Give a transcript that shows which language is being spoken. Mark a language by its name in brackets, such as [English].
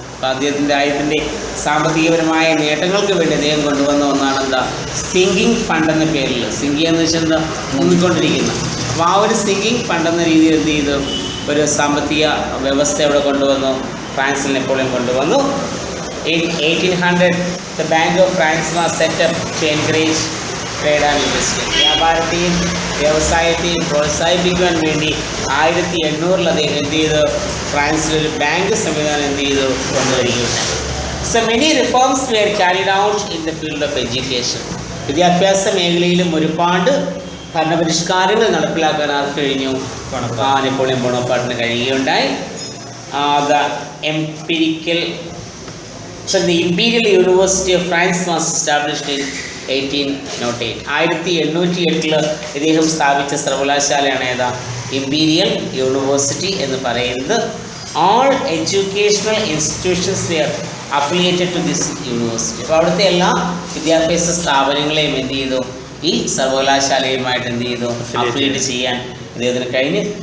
[Malayalam] അപ്പോൾ അദ്ദേഹത്തിൻ്റെ സാമ്പത്തികപരമായ നേട്ടങ്ങൾക്ക് വേണ്ടി അദ്ദേഹം കൊണ്ടുവന്ന ഒന്നാണ് സിങ്കിങ് ഫണ്ട് എന്ന പേരിൽ. സിങ്കിങ് എന്ന് വെച്ചാൽ മുങ്ങിക്കൊണ്ടിരിക്കുന്ന, അപ്പോൾ ആ ഒരു സിങ്കിങ് ഫണ്ട് എന്ന രീതിയിൽ എന്ത് ചെയ്തു, ഒരു സാമ്പത്തിക വ്യവസ്ഥ ഇവിടെ കൊണ്ടുവന്നു, ഫ്രാൻസിൽ നെപ്പോളിയൻ കൊണ്ടുവന്നു. [English] In 1800, the Bank of France was set up to encourage trade and industry. [Malayalam] വ്യാപാരത്തെയും വ്യവസായത്തെയും പ്രോത്സാഹിപ്പിക്കുവാൻ വേണ്ടി 1800 അദ്ദേഹം എന്ത് ചെയ്തു, ഫ്രാൻസിലൊരു ബാങ്ക് സംവിധാനം എന്ത് ചെയ്തു, കൊണ്ടുവരികയുണ്ടായി. [English] So many reforms were carried out in the field of education. [Malayalam] വിദ്യാഭ്യാസ മേഖലയിലും ഒരുപാട് ഭരണപരിഷ്കാരങ്ങൾ നടപ്പിലാക്കാൻ ആർക്ക് കഴിഞ്ഞു, Napoleon ബോണപ്പാർട്ടിന് കഴിയുകയുണ്ടായി. [English] The empirical So the Imperial University of France was established in 1808. [Malayalam] 1808 ഇദ്ദേഹം സ്ഥാപിച്ച സർവകലാശാലയാണ് ഏതാ, ഇമ്പീരിയൽ യൂണിവേഴ്സിറ്റി എന്ന് പറയുന്നത്. [English] All educational institutions were affiliated to this university. [Malayalam] അപ്പോൾ അവിടുത്തെ എല്ലാ വിദ്യാഭ്യാസ സ്ഥാപനങ്ങളെയും എന്ത് ചെയ്തു, ഈ സർവകലാശാലയുമായിട്ട് എന്ത് ചെയ്തു, അഫിലിയേറ്റ് ചെയ്യാൻ ഇദ്ദേഹത്തിന് കഴിഞ്ഞ്.